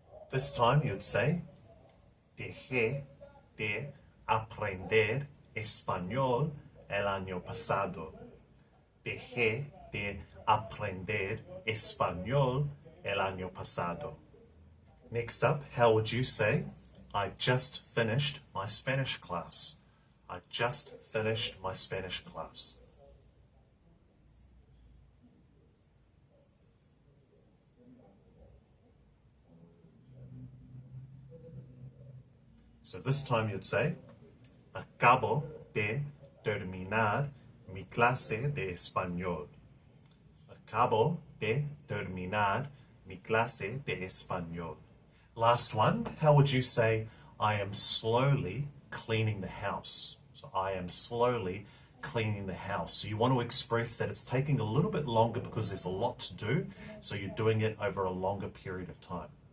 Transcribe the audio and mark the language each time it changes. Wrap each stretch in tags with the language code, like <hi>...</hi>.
<en>This time you'd say,</en> <es>dejé de aprender español el año pasado. Dejé de aprender español el año pasado.</es> <en>Next up, how would you say, I just finished my Spanish class? I just finished my Spanish class. So this time you'd say,</en> <es>acabo de terminar mi clase de español. Acabo de terminar mi clase de español.</es> <en>Last one, how would you say, I am slowly cleaning the house? So I am slowly cleaning the house. So you want to express that it's taking a little bit longer because there's a lot to do, so you're doing it over a longer period of time.</en>